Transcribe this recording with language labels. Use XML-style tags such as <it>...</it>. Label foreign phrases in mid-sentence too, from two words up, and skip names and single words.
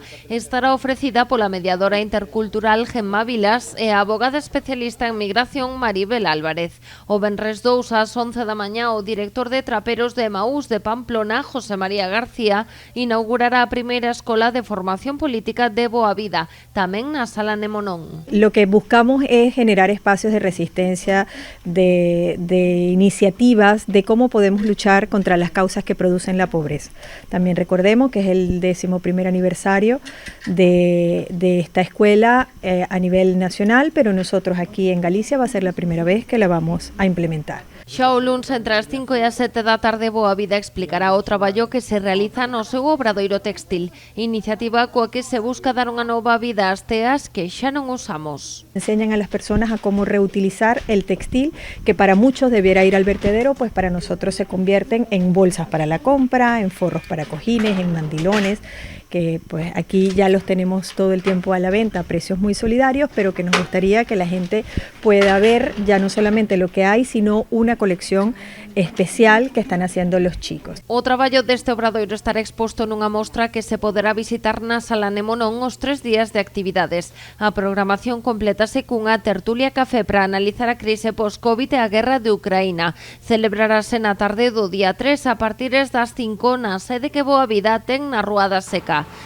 <gl>Estará ofrecida pola mediadora intercultural Gemma Vilas e a abogada especialista en migración Maribel Álvarez. O venres 2 ás 11 da mañá, o director de Traperos de Emaús de Pamplona, José María García, inaugurará a primeira escola de formación política de Boa Vida, tamén na Sala Nemonón.</gl> <es>Lo que buscamos es generar espacios de resistencia, de iniciativas de cómo podemos luchar contra las causas que producen la pobreza. También recordemos que es el 11º aniversario de esta escuela a nivel nacional, pero nosotros aquí en Galicia va a ser la primera vez que la vamos a implementar.</es> <gl>Xa o luns entre as 5 e as 7 da tarde, Boa Vida explicará o traballo que se realiza no seu obradoiro textil, iniciativa coa que se busca dar unha nova vida ás teas que xa non usamos.</gl> <es>Enseñan a las personas a cómo reutilizar el textil, que para muchos debiera ir al vertedero, pues para nosotros se convierten en bolsas para la compra, en forros para cojines, en mandilones, que pues aquí ya los tenemos todo el tiempo a la venta a precios muy solidarios, pero que nos gustaría que la gente pueda ver ya no solamente lo que hay, sino una colección especial que están haciendo los chicos.</es> <gl>O traballo deste obradoiro estará exposto nunha mostra que se poderá visitar na Sala Nemonón os 3 días de actividades. A programación complétase cunha tertulia café para analizar a crise post-Covid e a guerra de Ucraína. Celebrarase na tarde do día 3 a partir das 5 na sede que Boa Vida ten na Rúa da Seca.</gl>